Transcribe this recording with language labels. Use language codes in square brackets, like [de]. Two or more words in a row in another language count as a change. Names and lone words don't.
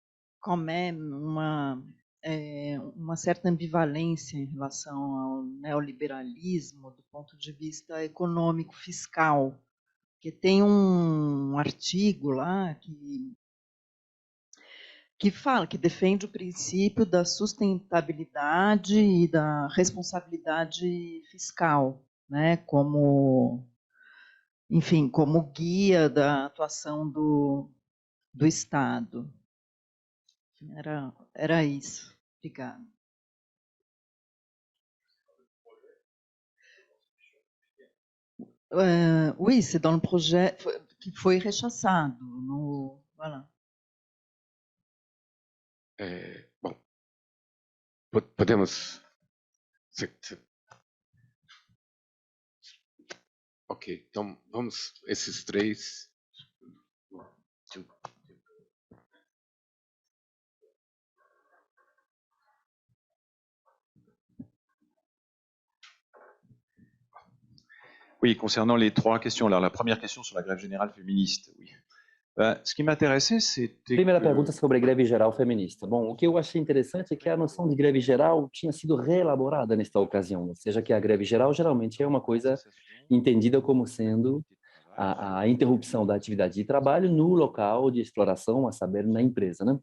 [pt] uma certa ambivalência em relação ao neoliberalismo do ponto de vista econômico-fiscal, porque tem um artigo lá que fala, que defende o princípio da sustentabilidade e da responsabilidade fiscal, né, como, enfim, como guia da atuação do Estado. Era isso. Obrigada. [fr] Oui, c'est dans le projet [pt] que foi rechaçado. [fr] Voilà. [pt] Bom, podemos... Ok, então vamos, esses três... [fr] Oui, concernant les trois questions. Alors, la première question sur la grève générale féministe, oui. Ce qui m'intéressait, c'était [pt] Primeira pergunta sobre a greve geral feminista. Bom, o que eu achei interessante é que a noção de greve geral tinha sido reelaborada nesta ocasião, ou seja, que a greve geral geralmente é uma coisa entendida como sendo a interrupção da atividade de trabalho no local de exploração, a saber, na empresa, né?